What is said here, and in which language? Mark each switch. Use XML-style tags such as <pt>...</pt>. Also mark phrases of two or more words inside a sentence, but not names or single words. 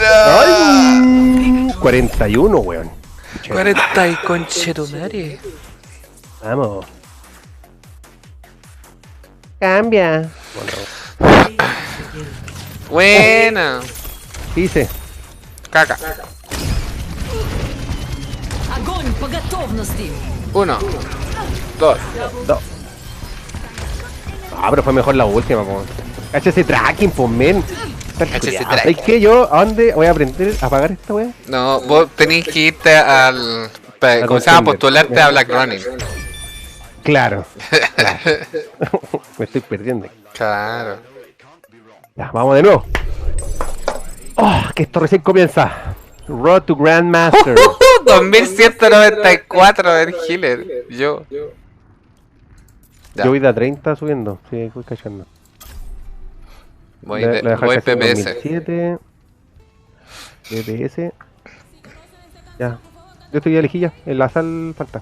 <es>¡Ay! 41, weón. 40 y conchetumare. Vamos. Cambia. Buena. Dice. Caca.</es> <ru>Огонь по готовности.</ru> <es>1, 2. Ah, pero fue mejor la última, po. Cacha ese tracking, po, men. Cacha ese tracking. ¿Es que yo a dónde voy a aprender a apagar esta wea? No, vos tenés que irte al... ¿Cómo se llama? Postularte a Black Running. Claro. Me estoy perdiendo. Claro. Ya, vamos de nuevo. Oh, que esto recién comienza. Road to Grandmaster. 2194 del healer. Yo. Ya. Yo voy de a 30 subiendo. Sí, voy cachando. Voy PPS. 2007. PPS. Ya. Yo estoy ya lejilla. En la sal falta.</es>